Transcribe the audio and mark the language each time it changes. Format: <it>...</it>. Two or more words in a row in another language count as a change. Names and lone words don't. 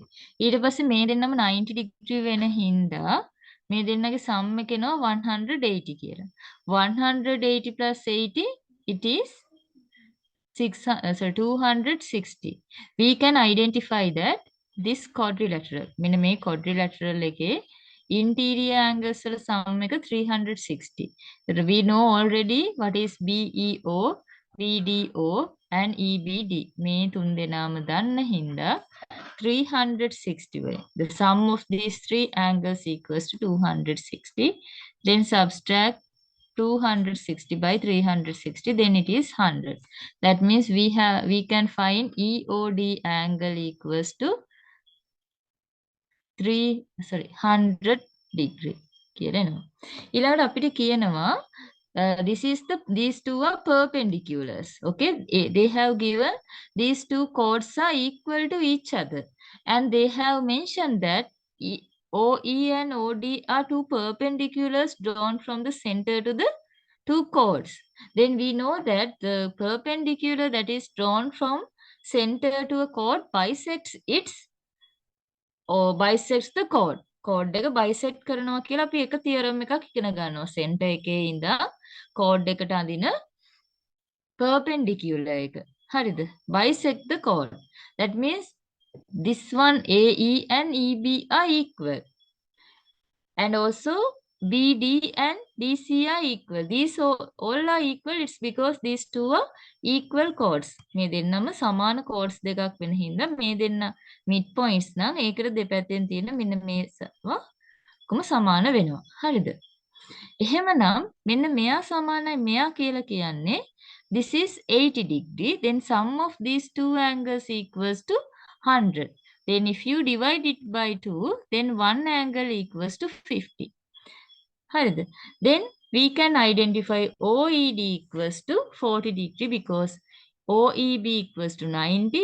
<si>ඊට පස්සේ මේ දෙන්නම 90 degree වෙන හින්දා මේ දෙන්නගේ sum එක එනවා 180 කියලා.</si> <en>180 plus 80 it is 260. We can identify that this quadrilateral.</en> <si>මෙන්න මේ quadrilateral එකේ</si> <en>interior angles</en> <si>වල sum එක 360.</si> <en>So we know already what is BEO, VDO, and EBD.</en> <si>මේ තුන් දෙනාම දන්න හින්දා 360 way.</si> <en>The sum of these three angles equals to 260. Then subtract 260 by 360, then it is 100. That means we can find EOD angle equals to 100 degree.</en> <si>කියනවා. ඊළඟට අපිට කියනවා</si> <en>these two are perpendiculars. Okay, they have given these two chords are equal to each other, and they have mentioned that OE and OD are two perpendiculars drawn from the center to the two chords. Then we know that the perpendicular that is drawn from center to a chord bisects or bisects the chord.</en> <si>Chord එක bisect කරනවා කියලා අපි එක theorem එකක් ඉගෙන ගන්නවා. center එකේ ඉඳන් chord එකට අඳින perpendicular එක. හරිද?</si> <en>Bisect the chord. That means this one AE and EB are equal. And also BD and DC are equal. These all are equal. It's because these two are equal chords.</en> <si>මේ දෙන්නම සමාන chords දෙකක් වෙන හින්දා මේ දෙන්න</si> <en>mid points</en> <si>නම් ඒකට දෙපැත්තෙන් තියෙන මෙන්න මේ ඔක්කොම සමාන වෙනවා. හරිද? එහෙමනම් මෙන්න මෙයා සමානයි මෙයා කියලා කියන්නේ</si> <en>this is 80 degree. Then sum of these two angles equals to 100. Then if you divide it by 2, then one angle equals to 50.</en> <si>හරිද?</si> <en>Then we can identify OED equals to 40 degree because OEB equals to 90.</en>